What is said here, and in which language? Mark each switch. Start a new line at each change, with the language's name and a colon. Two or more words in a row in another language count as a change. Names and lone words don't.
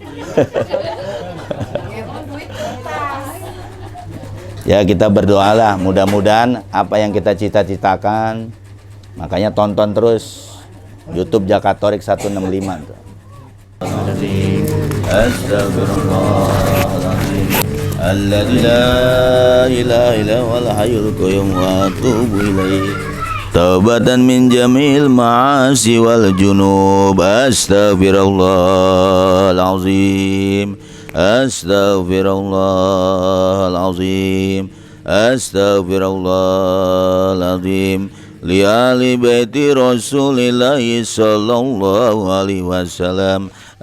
Indonesian: Ya kita berdoalah mudah-mudahan apa yang kita cita-citakan. Makanya tonton terus YouTube Jakatorik 165.
Arabic: أستغفر الله العظيم. الذي لا إله إلا هو الحي القيوم وأتوب إليه. توبة من جميع المعاصي والذنوب. أستغفر الله العظيم. أستغفر الله العظيم. أستغفر الله العظيم. لآل بيت رسول الله صلى الله عليه وسلم.